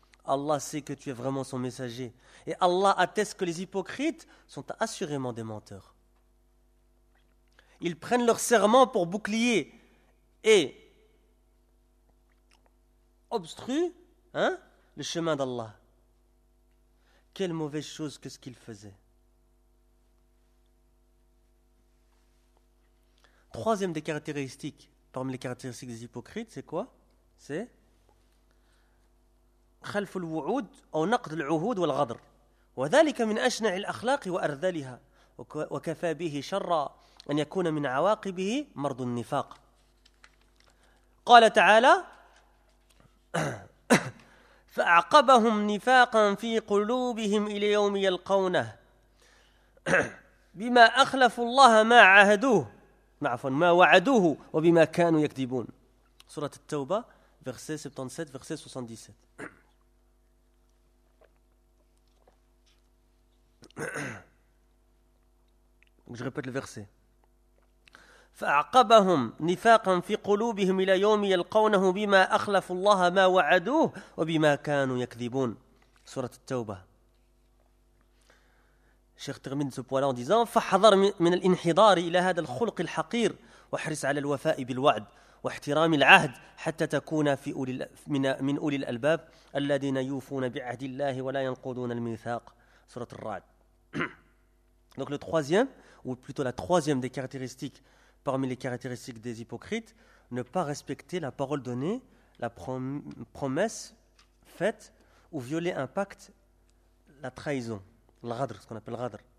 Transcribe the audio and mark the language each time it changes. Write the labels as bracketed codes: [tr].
[fr] Allah sait que tu es vraiment son messager. Et Allah atteste que les hypocrites sont assurément des menteurs. » Ils prennent leur serment pour bouclier et obstruent, hein, le chemin d'Allah. Quelle mauvaise chose que ce qu'ils faisaient. Troisième des caractéristiques, parmi les caractéristiques des hypocrites, c'est quoi? C'est [ar] خلف الوعود أو نقض العهود والغدر وذلك من أشنع الأخلاق وأرذلها وكفى به شرا أن يكون من عواقبه مرض النفاق. قال تعالى فأعقبهم نفاقا في قلوبهم إلى يوم يلقونه بما أخلفوا الله ما عهدوه ما وعدوه وبما كانوا يكذبون. سورة التوبة [fr] verset 77 verset 77. Je répète le verset. [ar] فأعقبهم نفاقا في قلوبهم إلى يوم يلقونه بما أخلفوا الله ما وعدوه وبما كانوا يكذبون. سورة التوبة. الشيخ [fr] termine ce point-là en disant [ar] فحذر من الانحدار إلى هذا الخلق الحقير وحرص على الوفاء بالوعد واحترام العهد حتى تكون في أولي من أولي الألباب الذين يوفون بعهد الله ولا ينقضون الميثاق. سورة الرعد. [fr] Donc le troisième, ou plutôt la troisième des caractéristiques parmi les caractéristiques des hypocrites, ne pas respecter la parole donnée, la promesse faite ou violer un pacte, la trahison, l'adr, ce qu'on appelle l'adr.